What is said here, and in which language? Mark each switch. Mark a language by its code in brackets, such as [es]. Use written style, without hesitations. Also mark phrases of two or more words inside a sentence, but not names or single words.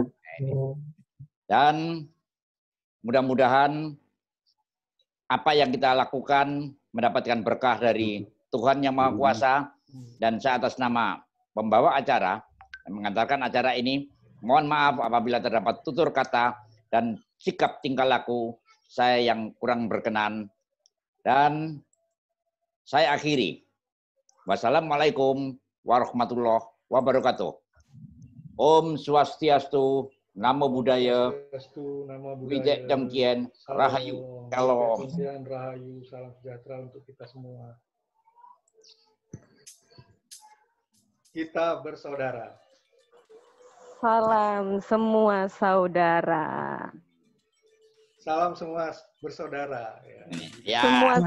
[id] Dan mudah-mudahan apa yang kita lakukan mendapatkan berkah dari Tuhan Yang Maha Kuasa, dan saya atas nama pembawa acara mengantarkan acara ini, mohon maaf apabila terdapat tutur kata dan sikap tingkah laku saya yang kurang berkenan. Dan saya akhiri. [ar] والسلام عليكم ورحمة الله وبركاته. [id] Om Swastiastu, Namo Buddhaya, Wijek Damkien, Rahayu, Shalom. Rahayu, salam sejahtera untuk kita semua. Kita bersaudara. Salam semua saudara. Salam semua bersaudara. Ya. Ya, Semua Terima